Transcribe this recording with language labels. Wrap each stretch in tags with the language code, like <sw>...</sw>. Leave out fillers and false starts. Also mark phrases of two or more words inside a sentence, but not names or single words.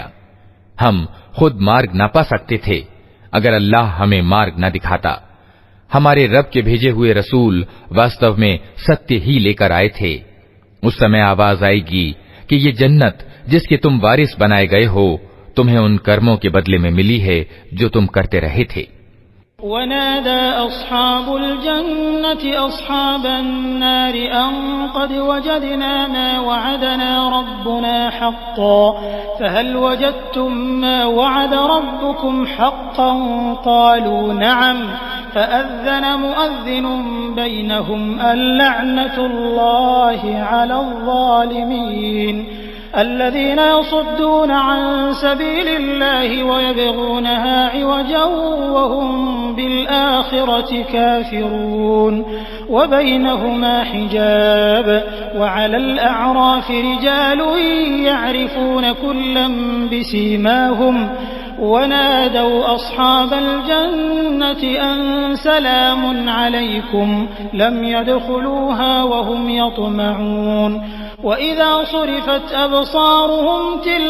<hi>हम खुद मार्ग न पा सकते थे अगर अल्लाह हमें मार्ग न दिखाता। हमारे रब के भेजे हुए रसूल वास्तव में सत्य ही लेकर आए थे। उस समय आवाज आएगी कि ये जन्नत जिसके तुम वारिस बनाए गए हो तुम्हें उन कर्मों के बदले में मिली है जो तुम करते रहे थे।</hi> <ar>ونادى أصحاب الجنة أصحاب النار أن قد وجدنا ما وعدنا ربنا حقا فهل وجدتم ما وعد ربكم حقا قالوا نعم فأذن مؤذن بينهم أن لعنة الله على الظالمين الذين يصدون عن سبيل الله ويبغونها عوجا وهم بالآخرة كافرون وبينهما حجاب وعلى الأعراف رجال يعرفون كلا بسيماهم ونادوا أصحاب الجنة أن سلام عليكم لم يدخلوها وهم يطمعون وإذا صرفت أبصارهم</ar>